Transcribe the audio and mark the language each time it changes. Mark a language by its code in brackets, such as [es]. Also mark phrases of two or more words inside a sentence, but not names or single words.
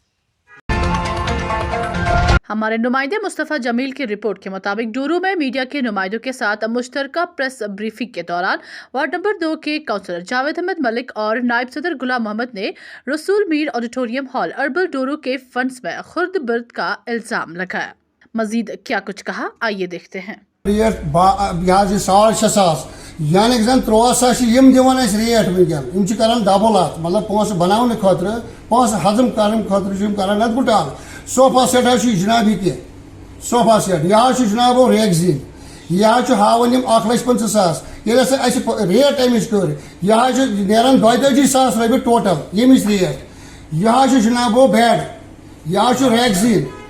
[ur] ہمارے نمائندے مصطفیٰ جمیل کی رپورٹ کے مطابق ڈورو میں میڈیا کے نمائندوں کے ساتھ مشترکہ پریس بریفنگ کے دوران وارڈ نمبر 2 کے کونسلر جاوید احمد ملک اور نائب صدر غلام محمد نے رسول میر آڈیٹوریم ہال اربل ڈورو کے فنڈز میں خرد برد کا الزام لگایا۔ مزید کیا کچھ کہا، آئیے دیکھتے ہیں۔ [ks] ریٹ یہ 6,500 یعنی زن 13,000 دِوان اَسہِ ریٹ ونکیٚن کران ڈبل ات مطلب پونسہٕ بناونہٕ خٲطرٕ پونسہٕ ہضم کرنہٕ خٲطرٕ کران اتھ بٹال [en] sofa set [ks] حظ جناب یہ [en] sofa set [ks] یہ حظ جناب ریگزیٖن یہ حظ ہاوان 1,50,000 ییٚلہِ ہسا اَسہِ ریٹ امِچ کٔر یہ حظ نیران 42,000 رۄپیہِ ٹوٹل ییٚمِچ ریٹ یہ حظ جناب بیڈ یہ حظ ریگزیٖن